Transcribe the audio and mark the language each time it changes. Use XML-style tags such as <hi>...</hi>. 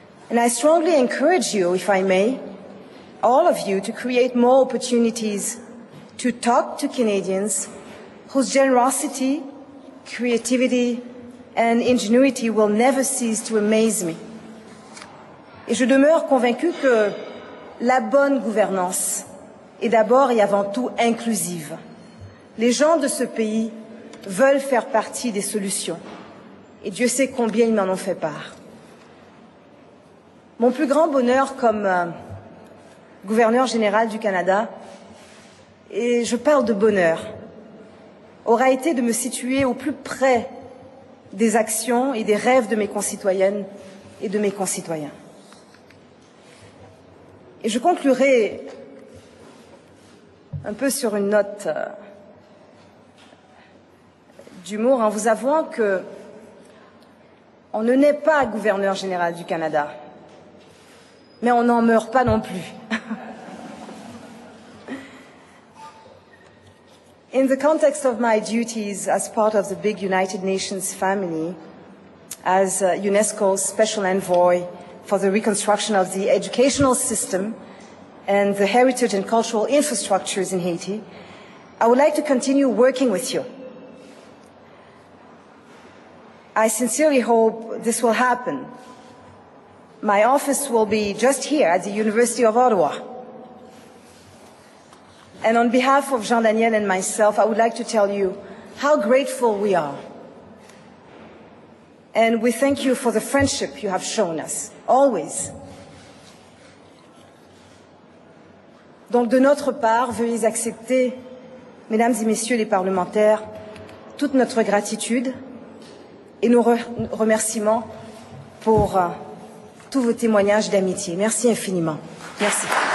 <en>And I strongly encourage you, if I may, all of you, to create more opportunities to talk to Canadians whose generosity, creativity, and ingenuity will never cease to amaze me.</en> <fr>Et je demeure convaincue que la bonne gouvernance est d'abord et avant tout inclusive. Les gens de ce pays veulent faire partie des solutions, et Dieu sait combien ils m'en ont fait part. Mon plus grand bonheur comme gouverneur général du Canada, et je parle de bonheur, aura été de me situer au plus près des actions et des rêves de mes concitoyennes et de mes concitoyens. Et je conclurai un peu sur une note d'humour en vous avouant que on ne naît pas gouverneur général du Canada, mais on n'en meurt pas non plus.</fr> <en>In the context of my duties as part of the big United Nations family, as UNESCO's Special Envoy for the reconstruction of the educational system and the heritage and cultural infrastructures in Haiti, I would like to continue working with you. I sincerely hope this will happen. My office will be just here at the University of Ottawa. And on behalf of Jean-Daniel and myself, I would like to tell you how grateful we are. And we thank you for the friendship you have shown us, always.</en> <fr>Donc, de notre part, veuillez accepter, mesdames et messieurs les parlementaires, toute notre gratitude et nos remerciements pour tous vos témoignages d'amitié. Merci infiniment. Merci.</fr>